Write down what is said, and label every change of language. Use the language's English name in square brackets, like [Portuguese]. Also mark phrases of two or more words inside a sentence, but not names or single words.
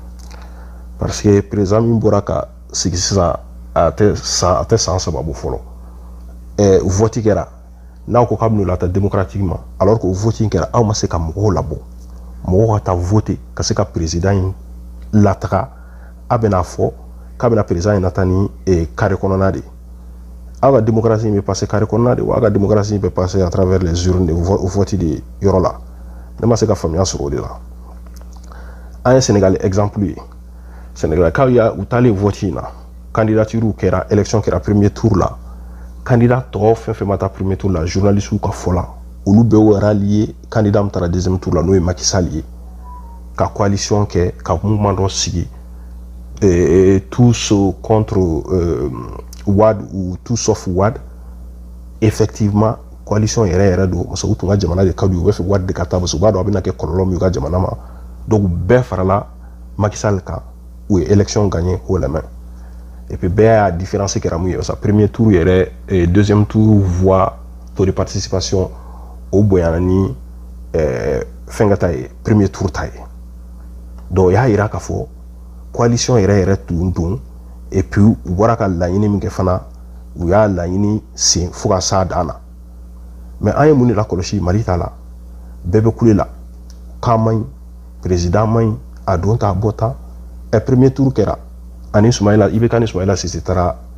[Bambara] parce que président min bɔra ka sigi sisan a tɛ san saba bɔ fɔlɔ vote kɛra n'aw ko k'a bɛ n'o lata démocratiquement [French] alors que [Bambara] o vote in kɛra aw ma se ka mɔgɔw labɔ mɔgɔw ka taa vote ka se ka président in lataga a bɛna fɔ k'a bɛna président in nata ni carré kɔnɔna de aw ka démocratie in bɛ passer carré kɔnɔna de wa aw ka démocratie in bɛ [French] passer à travers les urnes de vote [Bambara] de yɔrɔ la ne ma se ka faamuya sɔrɔ o de la an ye Sénégal exemple ye Sénégal k'aw y'a u taalen vote in na candidature kɛra élection kɛra [French] premier tour [Bambara] la candidat tɔw fɛn fɛn ma taa [French] premier tour [Bambara] la journalistes ka fɔ la olu bɛɛ [French] rallié candidat [Bambara] min taara [French] deuxième tour [Bambara] la n'o ye Macky Sall ye ka coalition kɛ ka mouvement dɔ sigi [French] tous contre Wade ou tout sauf Wade effectivement coalition [Bambara] yɛrɛ don [French] parce que [Bambara] u tun ka jamana de ka d'u ye u bɛ fɛ Wade de ka taa [French] parce que [Bambara] u b'a dɔn a bɛna kɛ kɔlɔlɔ min y'u ka jamana ma donc bɛɛ farala Macky Sall kan u ye [French] élection gagné haut la main et puis [Bambara] bɛɛ y'a différence kɛra mun ye [French] parce que premier tour [Bambara] yɛrɛ [French] deuxième tour voix taux de participation [Bambara] o bonyana ni fɛn ka ta ye [French] premier tour [Bambara] ta ye donc y'a yira k'a fɔ coalition yɛrɛ tun don [French] et puis [Bambara] u bɔra ka laɲini min kɛ fana u y'a laɲini sen fo ka s'a dan na mais an ye mun de lakɔlɔsi Mali ta la bɛɛ bɛ kule la k'a man ɲi président man ɲi a don ta a bɔ ta [French] premier tour [Bambara] kɛra ani Soumaïla IBK ni Soumaïla Cissé taara